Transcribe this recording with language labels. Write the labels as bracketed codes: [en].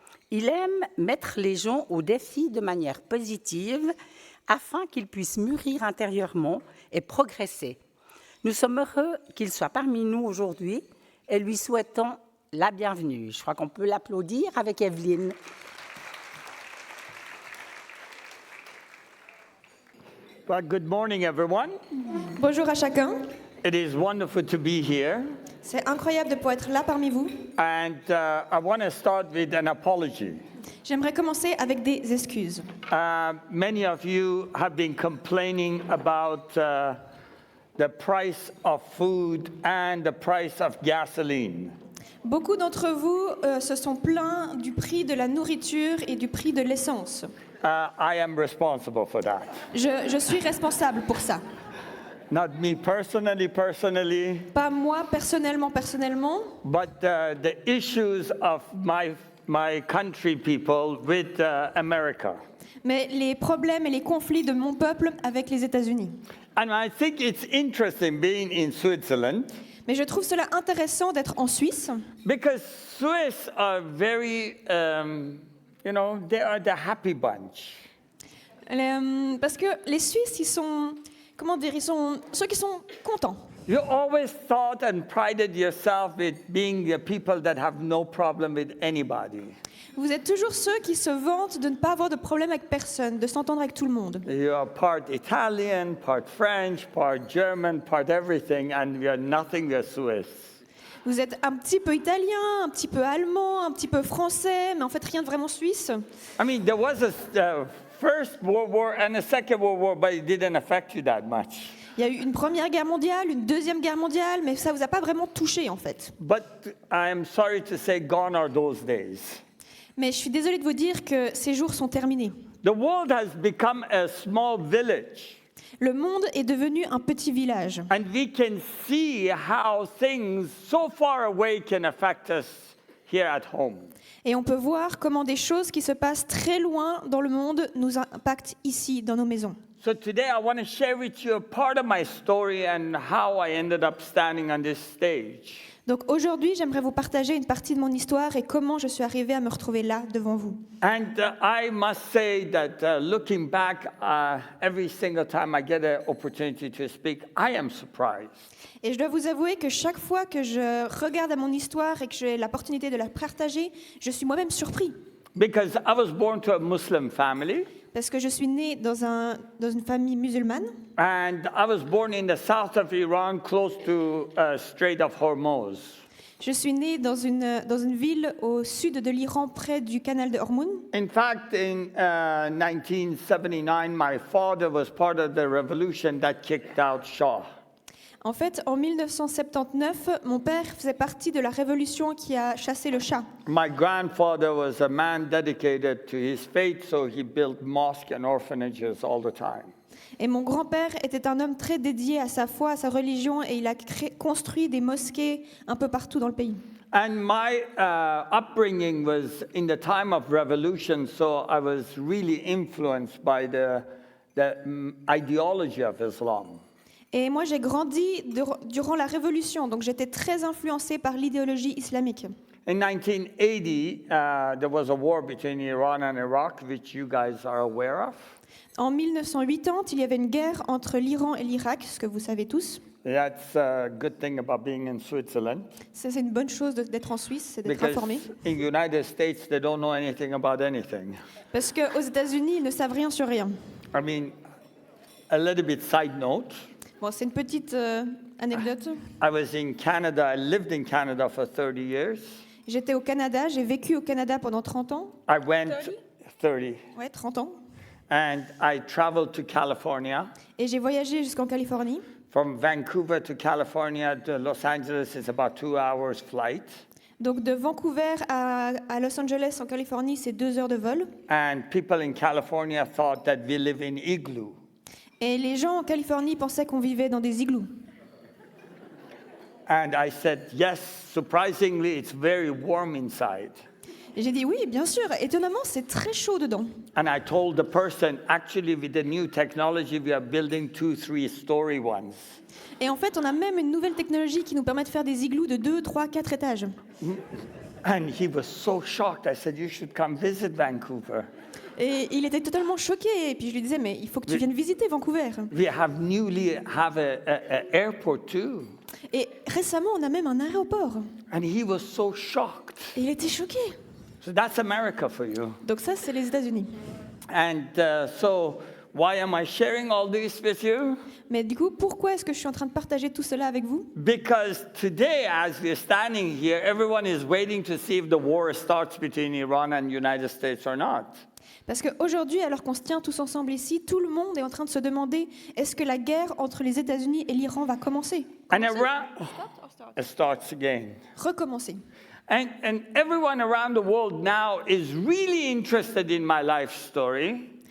[fr] Il aime mettre les gens au défi de manière positive afin qu'ils puissent mûrir intérieurement et progresser. Nous sommes heureux qu'il soit parmi nous aujourd'hui et lui souhaitons la bienvenue. Je crois qu'on peut l'applaudir avec Evelyne. [en] Well, good morning, everyone. [fr] Bonjour à chacun. [en] It is wonderful to be here. [fr] C'est incroyable de pouvoir être là parmi vous. [en] And I want to start with an apology. [fr] J'aimerais commencer avec des excuses. [en] Many of you have been complaining about the price of food and the price of gasoline. [fr] Beaucoup d'entre vous se sont plaints du prix de la nourriture et du prix de l'essence. [en] I am responsible for that. [fr] Je suis responsable pour ça. [en] Not me personally, [fr] Pas moi personnellement, [en] but the issues of my country people with America. [fr] mais les problèmes et les conflits de mon peuple avec les États-Unis. [en] And I think it's interesting being in Switzerland. [fr] Mais je trouve cela intéressant d'être en Suisse. [en] Because Swiss are very, they are the happy bunch. [fr] Parce que les Suisses, ils sont ceux qui sont contents. [en] You always thought and prided yourself with being the people that have no problem with anybody. [fr] Vous êtes toujours ceux qui se vantent de ne pas avoir de problème avec personne, de s'entendre avec tout le monde. [en] You are part Italian, part French, part German, part everything, and we are nothing, we are Swiss. [fr] Vous êtes un petit peu italien, un petit peu allemand, un petit peu français, mais en fait rien de vraiment suisse. [en] I mean, there was a First World War and a Second World War, but it didn't affect you that much. [fr] Il y a eu une première guerre mondiale, une deuxième guerre mondiale, mais ça vous a pas vraiment touché en fait. [en] But I am sorry to say, gone are those days. [fr] Mais je suis désolée de vous dire que ces jours sont terminés. [en] The world has become a small village. [fr] Le monde est devenu un petit village. [en] And we can see how things so far away can affect us here at home. [fr] Et on peut voir comment des choses qui se passent très loin dans le monde nous impactent ici, dans nos maisons. [en] So today I want to share with you a part of my story and how I ended up standing on this stage. [fr] Donc aujourd'hui, j'aimerais vous partager une partie de mon histoire et comment je suis arrivée à me retrouver là devant vous. [en] And I must say that looking back, every single time I get an opportunity to speak, I am surprised. [fr] Et je dois vous avouer que chaque fois que je regarde à mon histoire et que j'ai l'opportunité de la partager, je suis moi-même surpris. [en] Because I was born to a Muslim family. [fr] Parce que je suis née dans une famille musulmane. [en] And I was born in the south of Iran, close to Strait of Hormuz. [fr] Je suis née dans une ville au sud de l'Iran, près du canal de Hormuz. [en] In fact, in 1979, my father was part of the revolution that kicked out Shah. [fr] En fait, en 1979, mon père faisait partie de la révolution qui a chassé le Shah. [en] My grandfather was a man dedicated to his faith, so he built mosques and orphanages all the time. [fr] Et mon grand-père était un homme très dédié à sa foi, à sa religion, et il a construit des mosquées un peu partout dans le pays. [en] And my upbringing was in the time of revolution, so I was really influenced by the ideology of Islam. [fr] Et moi, j'ai grandi durant la Révolution, donc j'étais très influencée par l'idéologie islamique. [en] In 1980, there was a war between Iran and Iraq, which you guys are aware of. [fr] En 1980, il y avait une guerre entre l'Iran et l'Irak, ce que vous savez tous. [en] That's a good thing about being in Switzerland. [fr] Ça, c'est une bonne chose d'être en Suisse, c'est d'être [en] Because [fr] informé. [en] in United States, they don't know anything about anything. [fr] Parce qu'aux États-Unis, ils ne savent rien sur rien. [en] I mean, a little bit side note. [fr] Bon, c'est une petite anecdote. [en] I was in Canada. I lived in Canada for 30 years. [fr] J'étais au Canada, j'ai vécu au Canada pendant 30 ans. [en] I went 30, [fr] Ouais, 30 ans. [en] and I traveled to California. [fr] Et j'ai voyagé jusqu'en Californie. [en] From Vancouver to California to Los Angeles is about 2 hours flight. [fr] Donc de Vancouver à Los Angeles en Californie, c'est 2 heures de vol. [en] And people in California thought that we live in igloo. [fr] Et les gens en Californie pensaient qu'on vivait dans des igloos. [en] And I said, yes, surprisingly, it's very warm inside. [fr] Et j'ai dit oui, bien sûr. Étonnamment, c'est très chaud dedans. [en] And I told the person, actually, with the new technology, we are building 2, 3-story ones. [fr] Et en fait, on a même une nouvelle technologie qui nous permet de faire des igloos de 2, 3, 4 étages. [en] And he was so shocked. I said, you should come visit Vancouver. [fr] Et il était totalement choqué. Et puis je lui disais, mais il faut que tu viennes visiter Vancouver. [en] We have newly have a airport too. [fr] Et récemment, on a même un aéroport. [en] And he was so shocked. [fr] Et il était choqué. [en] So that's America for you. [fr] Donc ça, c'est les États-Unis. [en] And so why am I sharing all this with you? [fr] Mais du coup, pourquoi est-ce que je suis en train de partager tout cela avec vous? [en] Because today, as we're standing here, everyone is waiting to see if the war starts between Iran and United States or not. [fr] Parce qu'aujourd'hui, alors qu'on se tient tous ensemble ici, tout le monde est en train de se demander est-ce que la guerre entre les États-Unis et l'Iran va commencer? [en] And Iran it starts again. [fr] Recommencer. [en] And everyone around the world now is really interested in my life story.